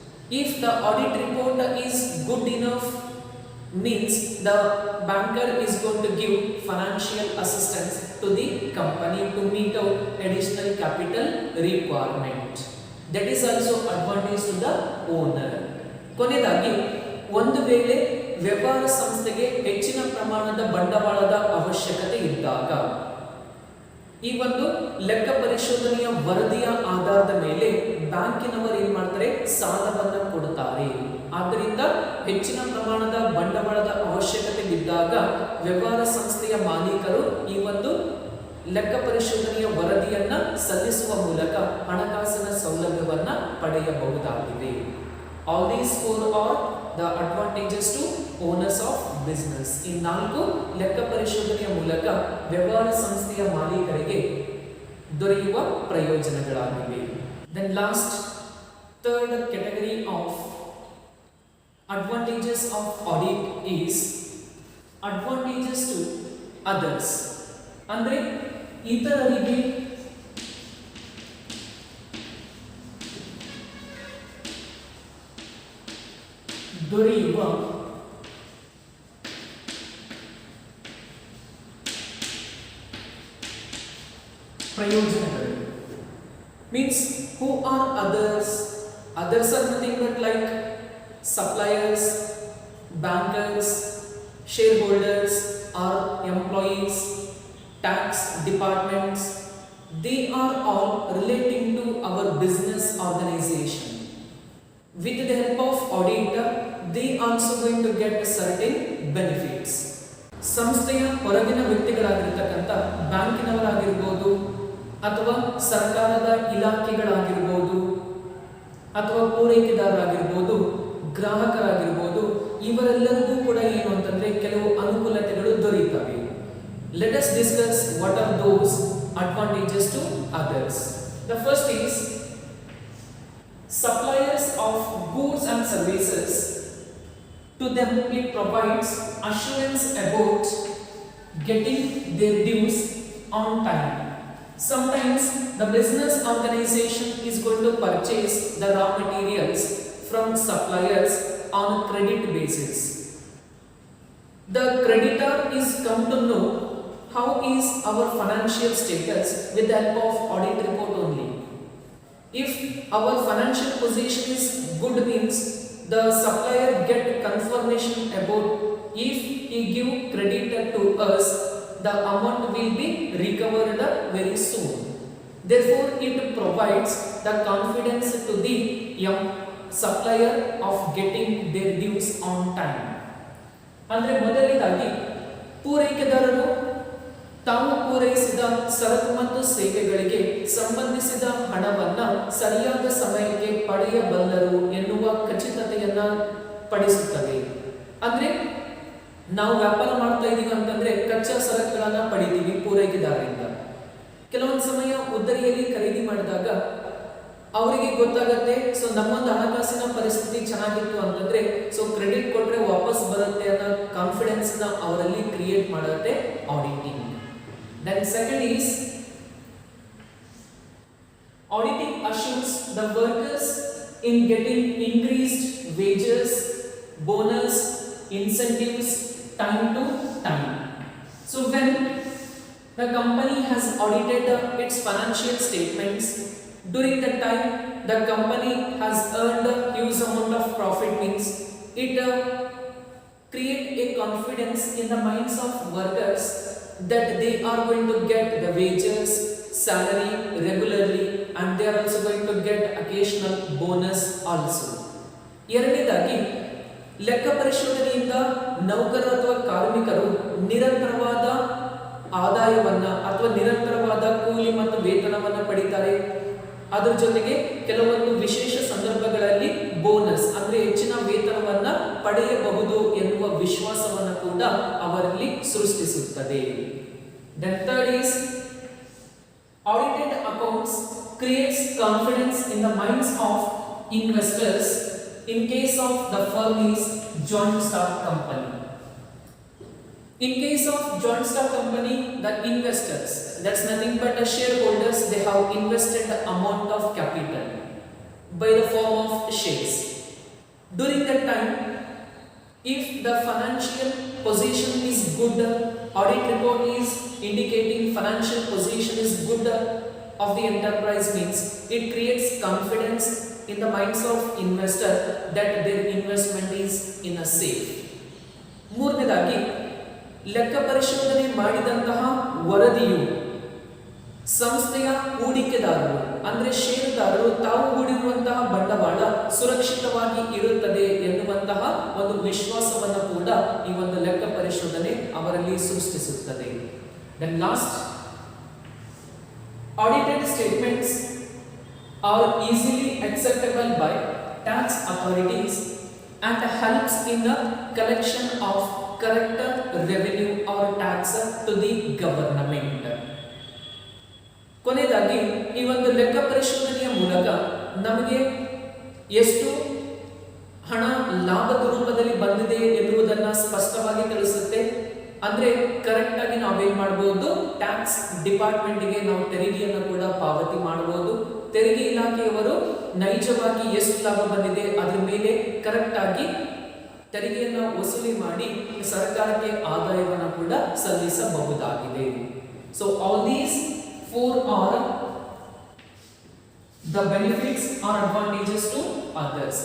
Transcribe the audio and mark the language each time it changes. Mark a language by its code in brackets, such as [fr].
[en] If the audit report is good enough, means the banker is going to give financial assistance to the company to meet out additional capital requirement. That is also advantage to the owner. [kn] ಕೊನೆಯದಾಗಿ, ಒಂದು ವೇಳೆ ವ್ಯವಹಾರ ಸಂಸ್ಥೆಗೆ ಹೆಚ್ಚಿನ ಪ್ರಮಾಣದ ಬಂಡವಾಳದ ಅವಶ್ಯಕತೆ ಇದ್ದಾಗ ಈ ಒಂದು ಲೆಕ್ಕ ಪರಿಶೋಧನೆಯ ವರದಿಯ ಆಧಾರದ ಮೇಲೆ ಬ್ಯಾಂಕಿನವರು ಏನ್ ಮಾಡ್ತಾರೆ, ಸಾಲವನ್ನು ಕೊಡುತ್ತಾರೆ. ಆದ್ದರಿಂದ ಹೆಚ್ಚಿನ ಪ್ರಮಾಣದ ಬಂಡವಾಳದ ಅವಶ್ಯಕತೆ ಇದ್ದಾಗ ವ್ಯವಹಾರ ಸಂಸ್ಥೆಯ ಮಾಲೀಕರು ಈ ಒಂದು ಲೆಕ್ಕ ಪರಿಶೋಧನೆಯ ವರದಿಯನ್ನ ಸಲ್ಲಿಸುವ ಮೂಲಕ ಹಣಕಾಸಿನ ಸೌಲಭ್ಯವನ್ನ ಪಡೆಯಬಹುದಾಗಿದೆ. [en] All these four are the advantages to owners of business. [kn] ಈ 4 ಲೆಕ್ಕ ಪರಿಶೋಧನೆಯ ಮೂಲಕ ವ್ಯವಹಾರ ಸಂಸ್ಥೆಯ ಮಾಲೀಕರಿಗೆ ದೊರೆಯುವ ಪ್ರಯೋಜನಗಳಾಗಿವೆ. [en] Then last, third category of advantages of audit is advantages to others. [kn] ಅಂದ್ರೆ ಇತರರಿಗೆ ದೊರೆಯುವ ಪ್ರಯೋಜನಗಳು. [en] Means who are others? Others are nothing but like suppliers, bankers, shareholders or employees, tax departments. They are all relating to our business organization. With the help of auditor, they also going to get certain benefits. [kn] ಸಂಸ್ಥೆಯ ಹೊರಗಿನ ವ್ಯಕ್ತಿಗಳಾಗಿರ್ತಕ್ಕಂಥ ಬ್ಯಾಂಕಿನವರಾಗಿರ್ಬೋದು ಅಥವಾ ಸರ್ಕಾರದ ಇಲಾಖೆಗಳಾಗಿರ್ಬೋದು ಅಥವಾ ಪೂರೈಕೆದಾರರಾಗಿರ್ಬೋದು, ಗ್ರಾಹಕರಾಗಿರ್ಬೋದು, ಇವರೆಲ್ಲರಿಗೂ ಕೂಡ ಏನು ಅಂತಂದ್ರೆ ಕೆಲವು ಅನುಕೂಲತೆಗಳು ದೊರೆಯುತ್ತವೆ. [en] Let us discuss what are those advantages to others. The first is suppliers of goods and services. To them it provides assurance about getting their dues on time. Sometimes the business organization is going to purchase the raw materials from suppliers on a credit basis. The creditor is come to know how is our financial status with the help of audit report only. If our financial position is good, means the supplier get confirmation about if he give credit to us, the amount will be recovered very soon. Therefore, it provides the confidence to the supplier of getting their dues on time. [kn] ಅಂದ್ರೆ ಮೊದಲನೇದಾಗಿ ಪೂರೈಕೆದಾರರು ತಾವು ಪೂರೈಸಿದ ಸರಕು ಮತ್ತು ಸೇವೆಗಳಿಗೆ ಸಂಬಂಧಿಸಿದ ಹಣವನ್ನ ಸರಿಯಾದ ಸಮಯಕ್ಕೆ ಪಡೆಯಬಲ್ಲರು ಎನ್ನುವ ಖಚಿತತೆಯನ್ನ ಪಡಿಸುತ್ತವೆ. ಅಂದ್ರೆ ನಾವು ವ್ಯಾಪಾರ ಮಾಡ್ತಾ ಇದೀವಿ ಅಂತಂದ್ರೆ ಕಚ್ಚಾ ಸರಕುಗಳನ್ನ ಪಡಿತೀವಿ ಪೂರೈಕೆದಾರರಿಂದ. ಕೆಲವೊಂದು ಸಮಯ ಉದ್ದರಿಯಲ್ಲಿ ಖರೀದಿ ಮಾಡಿದಾಗ ಅವರಿಗೆ ಗೊತ್ತಾಗುತ್ತೆ, ಸೊ ನಮ್ಮೊಂದು ಹಣಕಾಸಿನ ಪರಿಸ್ಥಿತಿ ಚೆನ್ನಾಗಿತ್ತು ಅಂತಂದ್ರೆ ಸೊ ಕ್ರೆಡಿಟ್ ಕೊಟ್ರೆ ವಾಪಸ್ ಬರುತ್ತೆ ಅನ್ನೋ ಕಾನ್ಫಿಡೆನ್ಸ್ ನ ಅವರಲ್ಲಿ ಕ್ರಿಯೇಟ್ ಮಾಡುತ್ತೆ auditing. [en] Then second is auditing assures the workers in getting increased wages, bonus, incentives time to time. So when the company has audited its financial statements, during the time the company has earned a huge amount of profit, means it create a confidence in the minds of workers that they are going to get the wages, salary regularly, and they are also going to get occasional bonus also. [kn] ಎರಡನೇದಾಗಿ ಲೆಕ್ಕ ಪರಿಶೋಧನೆಯಿಂದ ನೌಕರರು ಅಥವಾ ಕಾರ್ಮಿಕರು ನಿರಂತರವಾದ ಆದಾಯವನ್ನ ಅಥವಾ ನಿರಂತರವಾದ ಕೂಲಿ ಮತ್ತು ವೇತನವನ್ನ ಪಡಿತಾರೆ. ಅದರ ಜೊತೆಗೆ ಕೆಲವೊಂದು ವಿಶೇಷ ಸಂದರ್ಭಗಳಲ್ಲಿ ಬೋನಸ್ ಅಂದ್ರೆ ಹೆಚ್ಚಿನ ವೇತನವನ್ನ ಪಡೆಯಬಹುದು ಎನ್ನುವ ವಿಶ್ವಾಸವನ್ನು ಕೂಡ ಅವರಲ್ಲಿ ಸೃಷ್ಟಿಸುತ್ತದೆ. [en] Then third is audited accounts creates confidence in the minds of investors in case of the firm is joint stock company. In case of joint stock company, the investors, that's nothing but the shareholders, they have invested the amount of capital by the form of shares. During that time, if the financial position is good, audit report is indicating financial position is good of the enterprise, means it creates confidence in the minds of investor that their investment is in a safe. [kn] ಮೂರನೇದಾಗಿ ಲೆಕ್ಕ ಪರಿಶೋಧನೆ ಮಾಡಿದಂತಹ ವರದಿಯು ಸಂಸ್ಥೆಯ ಹೂಡಿಕೆದಾರರು ಅಂದ್ರೆ ಷೇರುದಾರರು ತಾವು ಹೂಡಿರುವಂತಹ ಬಂಡವಾಳ ಸುರಕ್ಷಿತವಾಗಿ ಇರುತ್ತದೆ ಎನ್ನುವಂತಹ ಒಂದು ವಿಶ್ವಾಸವನ್ನು ಕೂಡ ಈ ಒಂದು ಲೆಕ್ಕ ಪರಿಶೋಧನೆ ಅವರಲ್ಲಿ ಸೃಷ್ಟಿಸುತ್ತದೆ. [en] Then last, audited statements are easily acceptable by tax authorities and helps in the collection of correct revenue or tax to the government. [kn] ಕೊನೆಯದಾಗಿ ಈ ಒಂದು ಲೆಕ್ಕ ಪರಿಶೋಧನೆಯ ಮೂಲಕ ನಮಗೆ ಎಷ್ಟು ಹಣ ಲಾಭದ ರೂಪದಲ್ಲಿ ಬಂದಿದೆ ಎನ್ನುವುದನ್ನು ಸ್ಪಷ್ಟವಾಗಿ ತಿಳಿಸುತ್ತೆ. ಅಂದ್ರೆ ಕರೆಕ್ಟ್ ಆಗಿ ನಾವೇನ್ ಮಾಡಬಹುದು, ಟ್ಯಾಕ್ಸ್ ಡಿಪಾರ್ಟ್ಮೆಂಟ್ಗೆ ನಾವು ತೆರಿಗೆಯನ್ನು ಕೂಡ ಪಾವತಿ ಮಾಡಬಹುದು. ತೆರಿಗೆ ಇಲಾಖೆಯವರು ನೈಜವಾಗಿ ಎಷ್ಟು ಲಾಭ ಬಂದಿದೆ ಅದರ ಮೇಲೆ ಕರೆಕ್ಟ್ ಆಗಿ ತೆರಿಗೆಯನ್ನು ವಸೂಲಿ ಮಾಡಿ ಸರ್ಕಾರಕ್ಕೆ ಆದಾಯವನ್ನು ಕೂಡ ಸಲ್ಲಿಸಬಹುದಾಗಿದೆ. [en] So all these 4 are the benefits or advantages to others.